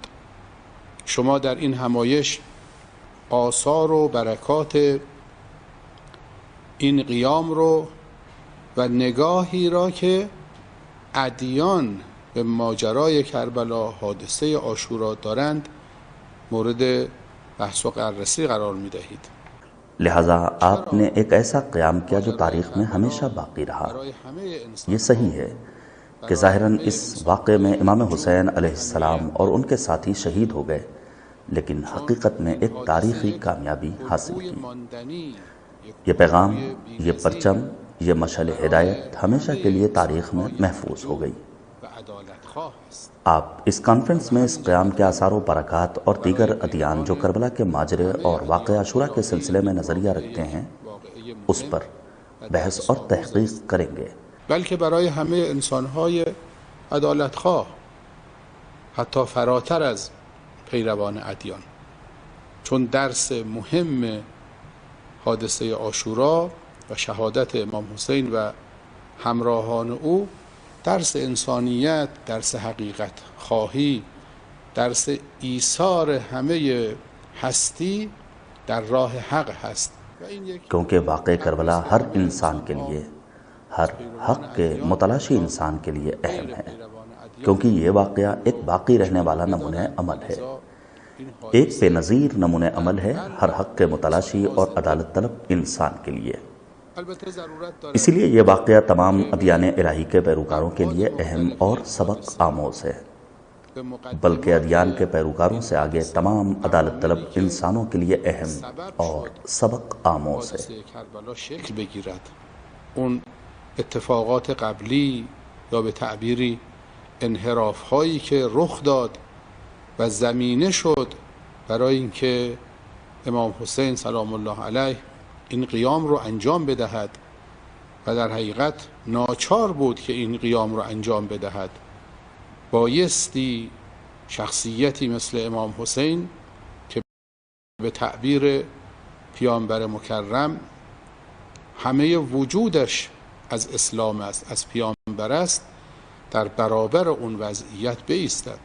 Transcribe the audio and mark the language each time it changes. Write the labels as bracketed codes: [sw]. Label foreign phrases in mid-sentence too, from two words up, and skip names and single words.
[fa] شما در این همایش آثار و برکات این قیام رو و نگاهی را که ادیان به ماجرای کربلا، حادثه عاشورا دارند مورد بحث و بررسی قرار می دهید. [ur] لہٰذا آپ نے ایک ایسا قیام کیا جو تاریخ میں ہمیشہ باقی رہا۔ یہ صحیح ہے کہ ظاہراً اس واقعے میں امام حسین علیہ السلام اور ان کے ساتھی شہید ہو گئے، لیکن حقیقت میں ایک تاریخی کامیابی حاصل کی۔ یہ پیغام، یہ پرچم، یہ مشعل ہدایت ہمیشہ کے لیے تاریخ میں محفوظ ہو گئی۔ آپ اس کانفرنس میں اس قیام کے آثار و برکات اور دیگر ادیان جو کربلا کے ماجرے اور واقعہ عاشورا کے سلسلے میں نظریہ رکھتے ہیں اس پر بحث اور تحقیق کریں گے۔ [fa] بلکه برای همه انسانهای عدالتخواه، حتی فراتر از پیروان ادیان، چون درس مهم حادثه عاشورا و شهادت امام حسین و همراهان او درس انسانیت، درس حقیقت خواهی، درس ایثار همه هستی در راه حق هست۔ [ur] کیونکہ واقع کربلا ہر انسان کے لیے، ہر حق کے متلاشی انسان کے لیے اہم ہے، کیونکہ یہ واقعہ ایک باقی رہنے والا نمونہ عمل ہے، ایک بے نظیر نمونہ عمل ہے ہر حق کے متلاشی اور عدالت طلب انسان کے لیے۔ اسی لیے یہ واقعہ تمام ادیان الہی کے پیروکاروں کے لیے اہم اور سبق آموز ہے، بلکہ ادیان کے پیروکاروں سے آگے تمام عدالت طلب انسانوں کے لیے اہم اور سبق آموز ہے۔ [fa] اون اتفاقات قبلی یا به تعبیری انحراف هایی که رخ داد و زمینه شد برای اینکه امام حسین سلام الله علیه این قیام رو انجام بدهد و در حقیقت ناچار بود که این قیام رو انجام بدهد، بایستی شخصیتی مثل امام حسین که به تعبیر پیامبر مکرم همه وجودش از اسلام است، از پیامبر است، در برابر اون وضعیت بایستد.